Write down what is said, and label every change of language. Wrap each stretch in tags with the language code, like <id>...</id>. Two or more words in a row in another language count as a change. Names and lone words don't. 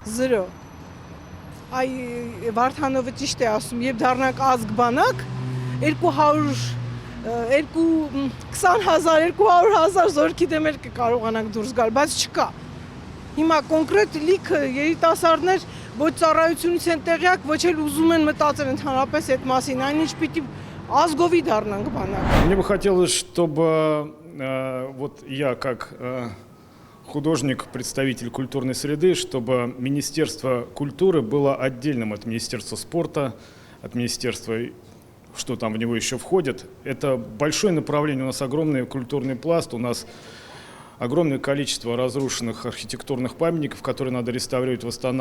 <hy>0 Այ Վարդանովը ճիշտ է ասում, երբ դառնանք ազգ բանակ, 20,000 զորքի դեմ կարողանանք դուրս գալ, բայց չկա։ Հիմա կոնկրետ լիքը երիտասարդներ ոչ ծառայությունից են տեղյակ, ոչ էլ ուզում են մտածել ընդհանրապես այդ մասին, այնինչ պիտի ազգովի դառնանք բանակ։</hy> <ru>Мне бы хотелось, чтобы вот я как художник, представитель культурной среды, чтобы Министерство культуры было отдельным от Министерства спорта, от Министерства, что там в него еще входит. Это большое направление, у нас огромный культурный пласт, у нас огромное количество разрушенных архитектурных памятников, которые надо реставрировать, восстанавливать.</ru>